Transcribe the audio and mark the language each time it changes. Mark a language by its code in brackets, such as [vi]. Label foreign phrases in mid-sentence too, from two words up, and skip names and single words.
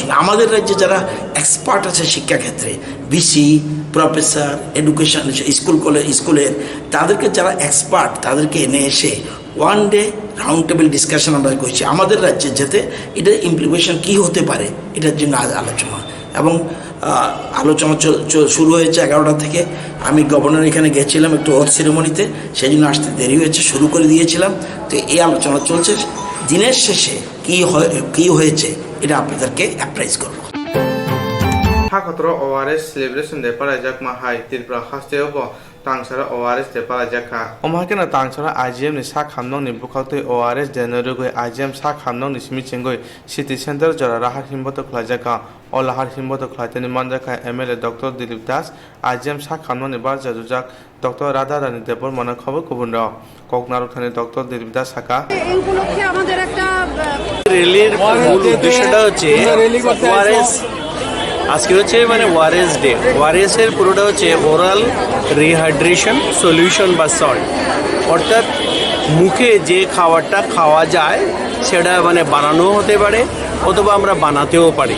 [bn] আমাদের রাজ্যে যারা এক্সপার্ট আছে শিক্ষাক্ষেত্রে, [en] VC, professor, education, [bn] স্কুলের তাদেরকে যারা এক্সপার্ট তাদেরকে এনে এসে [en] 1 day round table discussion [bn] আমরা করেছি আমাদের রাজ্যে, যাতে এটার ইমপ্লিমেন্টেশন কী হতে পারে এটার জন্য আলোচনা। এবং আলোচনা শুরু হয়েছে 11টা থেকে। আমি গভর্নর এখানে গেছিলাম একটু [en] oath ceremonyতে, [bn] সেই জন্য আসতে দেরি হয়েছে, শুরু করে দিয়েছিলাম। তো এই আলোচনা চলছে। দিনের শেষে কি হয়েছে এটা আপনাদেরকে অ্যাপ্রাইজ করবো। [trp] Hakotro ORS celebration de parajak mahai tirpra hasteo tangsara ORS de parajaka omhakena tangsara IGM ni sa khamnong ni bukhautai ORS de norugoi IGM sa khamnong ni simichengoi [en] city center [trp] jara rahar himboto khlajaka olahar himboto khlaiteni manjaka MLA Dr. Dilip Das IGM sa khamnong ni barja jujak Dr. Radha Rani Debor mona খবর কুবুনরা কোকনারক থানে ডক্টর দিলীপ দাস সাকা [bn] এই উপলক্ষে আমাদের একটা র্যালির মূল উদ্দেশ্যটা হচ্ছে ওআরএস আজকে হচ্ছে মানে [en] ORS day. [bn] ওআরএস এর পুরোটা হচ্ছে [en] oral rehydration solution [bn] বা সল্ট, অর্থাৎ মুখে যে খাবারটা খাওয়া যায় সেটা মানে বানানো হতে পারে অথবা আমরা বানাতেও পারি।